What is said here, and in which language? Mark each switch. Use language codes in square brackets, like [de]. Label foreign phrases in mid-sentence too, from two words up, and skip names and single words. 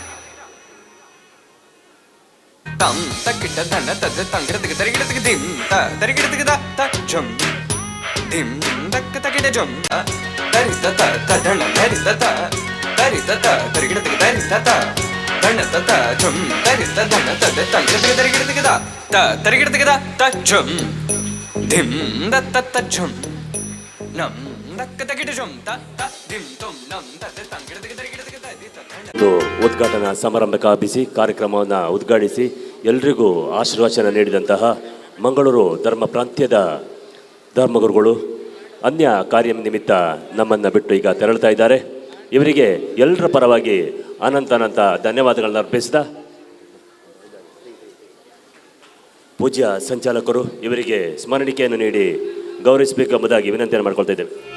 [kn] ತಂ ತಕ್ಕಿಟ್ಟ ಧಣ ತದ ತಂಗಿಡದಿಗೆ ತರಿಗಿಡದಿಗೆ ದಿಂ ತರಿಗಿಡದಿಗೆ ತ ಜುಂ ದಿಂ ದಕ್ಕ ತಗಿಡ ಜುಂ ತರಿತ ತ ಧಣ ತರಿತ ತರಿತ ತರಿಗಿಡದಿಗೆ ತರಿತ ಧಣ ತತ ಜುಂ ತರಿತ ಧಣ ತದ ತಂಗಿಡದಿಗೆ ತರಿಗಿಡದಿಗೆ ತರಿಗಿಡದಿಗೆ ತ ಜುಂ ದಿಂ ದತ್ತ ಜುಂ ನಂ ದಕ್ಕ ತಗಿಡ ಜುಂ ತ ದಿಂ ತುಂ ನಂ ತದ ತಂಗಿಡದಿಗೆ ತರಿಗಿಡದಿಗೆ ಇದು ಉದ್ಘಾಟನಾ ಸಮಾರಂಭಕ್ಕೆ ಹಬ್ಬಿಸಿ ಕಾರ್ಯಕ್ರಮವನ್ನು ಉದ್ಘಾಟಿಸಿ ಎಲ್ರಿಗೂ ಆಶೀರ್ವಚನ ನೀಡಿದಂತಹ ಮಂಗಳೂರು ಧರ್ಮ ಪ್ರಾಂತ್ಯದ ಧರ್ಮಗುರುಗಳು ಅನ್ಯ ಕಾರ್ಯ ನಿಮಿತ್ತ ನಮ್ಮನ್ನು ಬಿಟ್ಟು ಈಗ ತೆರಳುತ್ತಾ ಇದ್ದಾರೆ. ಇವರಿಗೆ ಎಲ್ಲರ ಪರವಾಗಿ ಅನಂತ ಧನ್ಯವಾದಗಳನ್ನು ಅರ್ಪಿಸಿದ ಪೂಜ್ಯ ಸಂಚಾಲಕರು ಇವರಿಗೆ ಸ್ಮರಣಿಕೆಯನ್ನು ನೀಡಿ ಗೌರವಿಸಬೇಕೆಂಬುದಾಗಿ ವಿನಂತಿಯನ್ನು ಮಾಡ್ಕೊಳ್ತಾ ಇದ್ದೇವೆ.